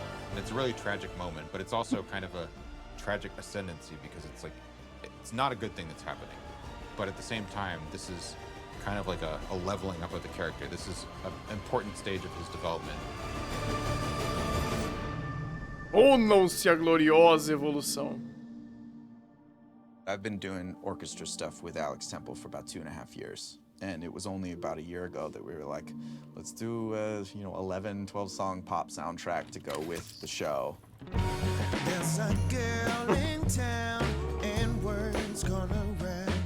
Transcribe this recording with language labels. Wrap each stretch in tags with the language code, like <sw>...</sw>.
<en>And it's a really tragic moment, but it's also kind of a tragic ascendancy because it's not a good thing that's happening. But at the same time, this is kind of like a leveling up of the character. This is an important stage of his development.</en> <pt>Unam-se a gloriosa evolução.</pt> <en>I've been doing orchestra stuff with Alex Temple for about 2.5 years. And it was only about a year ago that we were like, let's do a 11, 12 song pop soundtrack to go with the show. There's a girl in town and words gonna rhyme.</en>